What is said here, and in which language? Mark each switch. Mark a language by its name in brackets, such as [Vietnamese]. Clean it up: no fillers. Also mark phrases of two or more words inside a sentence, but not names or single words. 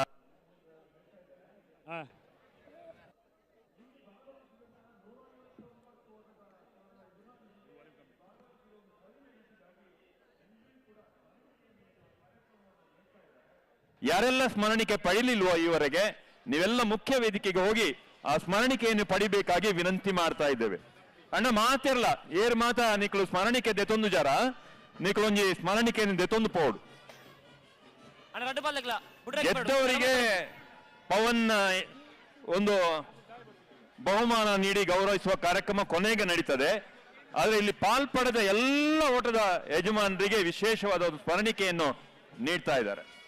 [Kannada] ಯಾರೆಲ್ಲ ಸ್ಮರಣಿಕೆ ಪಡಿಲಿಲ್ವೋ ಈವರೆಗೆ, ನೀವೆಲ್ಲ ಮುಖ್ಯ ವೇದಿಕೆಗೆ ಹೋಗಿ ಆ ಸ್ಮರಣಿಕೆಯನ್ನು ಪಡಿಬೇಕಾಗಿ ವಿನಂತಿ ಮಾಡ್ತಾ ಇದ್ದೇವೆ. [Tulu] ಅಣ್ಣ ಮಾತಿರ್ಲ ಏರ್ ಮಾತ ನಿಕ್ಲು ಸ್ಮರಣಿಕೆ ದೆತೊಂದು ಜರ ನಿಕ್ಲೊಂಜಿ ಸ್ಮರಣಿಕೆಯನ್ನು ದೆತೊಂದು ಪೋಡು. [Kannada] ಗೆದ್ದವರಿಗೆ ಪವನ್ ಒಂದು ಬಹುಮಾನ ನೀಡಿ ಗೌರವಿಸುವ ಕಾರ್ಯಕ್ರಮ ಕೊನೆಗೆ ನಡೀತದೆ. ಆದ್ರೆ ಇಲ್ಲಿ ಪಾಲ್ಪಡೆದ ಎಲ್ಲ ಓಟದ ಯಜಮಾನರಿಗೆ ವಿಶೇಷವಾದ ಒಂದು ಸ್ಮರಣಿಕೆಯನ್ನು ನೀಡ್ತಾ ಇದ್ದಾರೆ.